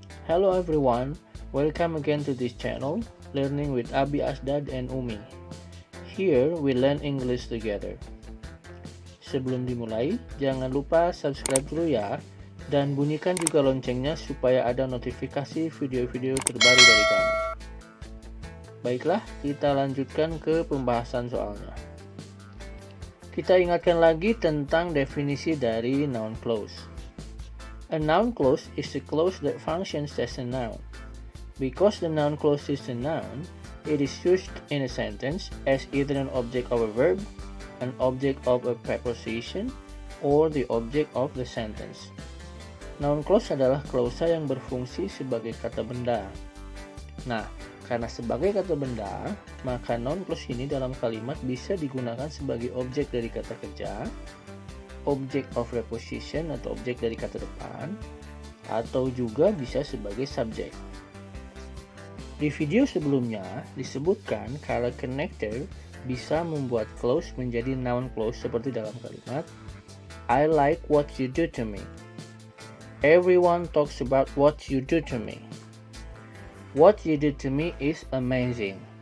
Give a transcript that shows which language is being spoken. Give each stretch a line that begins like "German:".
English: Hello everyone, welcome again to this channel, Learning with Abi Asdad and Umi. Here we learn English together.
Indonesian: Sebelum dimulai, jangan lupa subscribe dulu ya, dan bunyikan juga loncengnya supaya ada notifikasi video-video terbaru dari kami. Baiklah, kita lanjutkan ke pembahasan soalnya. Kita ingatkan lagi tentang definisi dari noun clause.
English: A noun clause is a clause that functions as a noun. Because the noun clause is a noun, it is used in a sentence as either an object of a verb, an object of a preposition, or the object of the sentence.
Indonesian: Noun clause adalah klausa yang berfungsi sebagai kata benda. Nah, karena sebagai kata benda, maka noun clause ini dalam kalimat bisa digunakan sebagai objek dari kata kerja, object of preposition atau objek dari kata depan, atau juga bisa sebagai subjek. Di video sebelumnya disebutkan kalau connector bisa membuat clause menjadi noun clause seperti dalam kalimat
English: I like what you do to me. Everyone talks about what you do to me. What you do to me is amazing.